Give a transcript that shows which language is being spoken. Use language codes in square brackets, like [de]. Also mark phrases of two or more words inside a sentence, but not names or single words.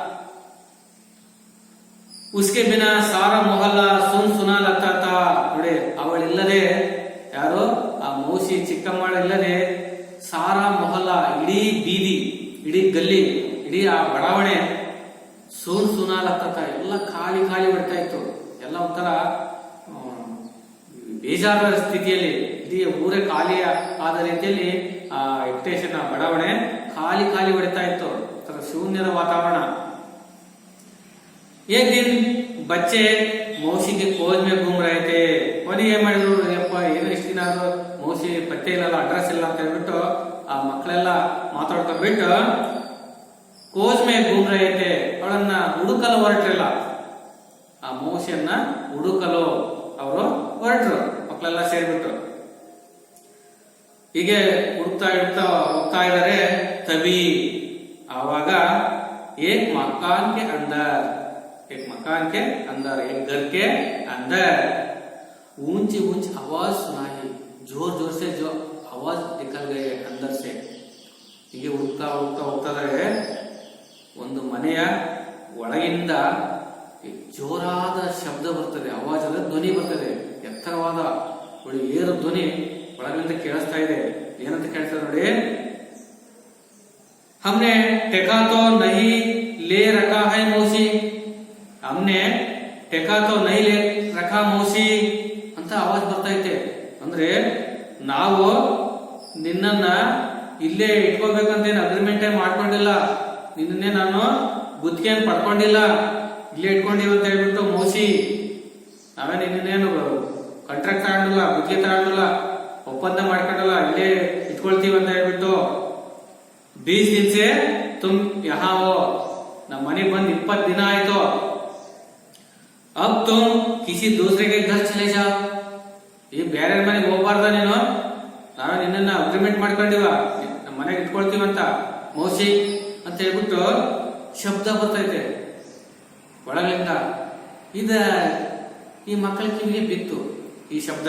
[hi] उसके बिना सारा मोहल्ला सूना लगता था, [kn] ನೋಡಿ ಅವಳಿಲ್ಲದೆ, ಯಾರು ಆ ಮೌಸಿ ಚಿಕ್ಕಮ್ಮಳಿಲ್ಲದೆ [hi] सारा मोहल्ला, [kn] ಇಡೀ ಬೀದಿ, ಇಡೀ ಗಲ್ಲಿ, ಇಡೀ ಆ ಬಡಾವಣೆ [hi] सूना लगता था, [kn] ಎಲ್ಲ ಖಾಲಿ ಬಿಡ್ತಾ ಇತ್ತು, ಎಲ್ಲ ಒಂಥರ ಬೇಜಾರದ ಸ್ಥಿತಿಯಲ್ಲಿ, ಇಡೀ ಊರೇ ಖಾಲಿ ಆದ ರೀತಿಯಲ್ಲಿ ಆ ಎಕ್ಟೇಷನ್ ಬಡಾವಣೆ ಖಾಲಿ ಬಿಡ್ತಾ ಇತ್ತು, ಶೂನ್ಯದ ವಾತಾವರಣ। [hi] एक दिन बच्चे मौसी के खोज में घूम रहे थे, [kn] ಕೊನೆಗೆ ಏನ್ ಮಾಡಿದ್ರು, ಯಪ್ಪ ಏನು ಇಷ್ಟು ದಿನ ಆದ್ರೂ ಮೌಸಿ ಪತ್ತೆ ಇಲ್ಲ, ಅಡ್ರೆಸ್ ಇಲ್ಲ ಅಂತ ಹೇಳ್ಬಿಟ್ಟು ಆ ಮಕ್ಕಳೆಲ್ಲ ಮಾತಾಡ್ಕೊಂಡ್ಬಿಟ್ಟು [hi] खोज में घूम रहे थे, [kn] ಅವಳನ್ನ ಹುಡುಕಲು ಹೊರಟ್ರಿಲ್ಲ, ಆ ಮೌಸಿಯನ್ನ ಹುಡುಕಲು ಅವರು ಹೊರಟ್ರು, ಮಕ್ಕಳೆಲ್ಲ ಸೇರ್ಬಿಟ್ಟು ಹೀಗೆ ಹುಡುಕ್ತಾ ಹೋಗ್ತಾ ಇದ್ದಾರೆ। [hi] ತಬಿ ಆವಾಗ एक मकान के अंदर एक घर के अंदर ऊंची आवाज सुनाई, जोर से जो आवाज निकल गए अंदर से। [kn] ಹೀಗೆ ಹುಡುಕ್ತಾ ಹೋಗ್ತಾರೆ, ಒಂದು ಮನೆಯ ಒಳಗಿಂದ ಜೋರಾದ ಶಬ್ದ ಬರ್ತದೆ, ಆವಾಜ್ ಅಲ್ಲ ಧ್ವನಿ ಬರ್ತದೆ, ಎತ್ತರವಾದ ಏರು ಧ್ವನಿ ಒಳಗಿಂದ ಕೇಳಿಸ್ತಾ ಇದೆ। ಏನಂತ ಕೇಳ್ತಾರೆ ನೋಡಿ, [hi] हमने टेका तो नहीं ले रखा है मौसी, हमने टेका तो नहीं ले रखा मौसी [kn] ಅಂತ ಆವಾಜ್ ಬರ್ತಾ ಐತೆ। ಅಂದ್ರೆ ನಾವು ನಿನ್ನನ್ನ ಇಲ್ಲೇ ಇಟ್ಕೋಬೇಕಂತೇನು ಅಗ್ರಿಮೆಂಟ್ ಮಾಡ್ಕೊಂಡಿಲ್ಲ, ನಿನ್ನೆ ನಾನು ಗುತ್ತಿಗೆಯನ್ನು ಪಡ್ಕೊಂಡಿಲ್ಲ, ಇಲ್ಲೇ ಇಟ್ಕೊಂಡಿವ ಅಂತ ಹೇಳ್ಬಿಟ್ಟು ಮೌಸಿ, ನಾವೇ ನಿನ್ನೇನು ಕಾಂಟ್ರಾಕ್ಟ್ ತಗೊಂಡಿಲ್ಲ, ಗುತ್ತಿಗೆ ತಗೊಂಡಿಲ್ಲ, ಒಪ್ಪಂದ ಮಾಡ್ಕೊಂಡಿಲ್ಲ, ಇಲ್ಲೇ ಇಟ್ಕೊಳ್ತೀವಿ ಅಂತ ಹೇಳ್ಬಿಟ್ಟು [hi] 20 दिन से तुम यहाँ हो, [kn] ನಮ್ಮ ಮನೆಗೆ ಬಂದು 20 ದಿನ ಆಯ್ತು। [hi] अब तुम किसी दूसरे के घर चले जाओ, [kn] ಈ ಬೇರೆ ಮನೆಗೆ ಹೋಗ್ಬಾರ್ದ ನೀನು, ನಾವೇ ನಿನ್ನ ಅಗ್ರಿಮೆಂಟ್ ಮಾಡ್ಕೊಂಡಿವ, ನಮ್ಮ ಮನೆಗೆ ಇಟ್ಕೊಳ್ತೀವಂತ ಮೌಸಿ ಅಂತ ಹೇಳ್ಬಿಟ್ಟು ಶಬ್ದ ಬರ್ತೈತೆ ಒಳಗಿಂದ। ಈ ಮಕ್ಕಳ ಕಿವಿಗೆ ಬಿತ್ತು ಈ ಶಬ್ದ।